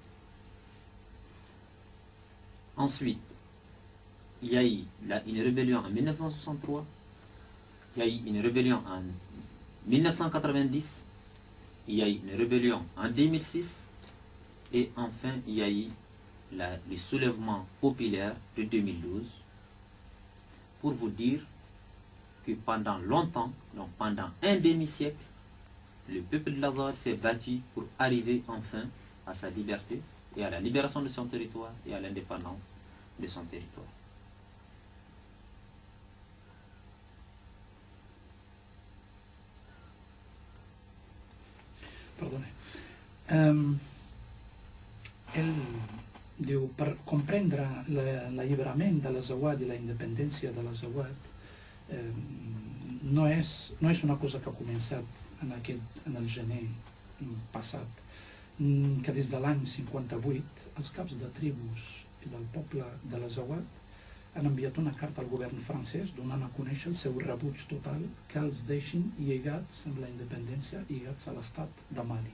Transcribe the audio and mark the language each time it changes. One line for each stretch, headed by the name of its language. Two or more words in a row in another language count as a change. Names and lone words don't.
French: Ensuite, il y a eu une rébellion en 1963, il y a eu une rébellion en 1990, il y a eu une rébellion en 2006 et enfin il y a eu le soulèvement populaire de 2012, pour vous dire que pendant longtemps, donc pendant un demi-siècle, le peuple de l'Azawad s'est battu pour arriver enfin à sa liberté, et à la libération de son territoire et à l'indépendance de son territoire.
Catalan: Perdone. Ell diu, per comprendre l'alliberament de l'Azawad i la independència de l'Azawad no és una cosa que ha començat en el gener passat, que des de l'any 58 els caps de tribus i del poble de l'Azawad han enviat una carta al govern francès donant a conèixer el seu rebuig total que els deixin lligats amb la independència, lligats a l'estat de Mali.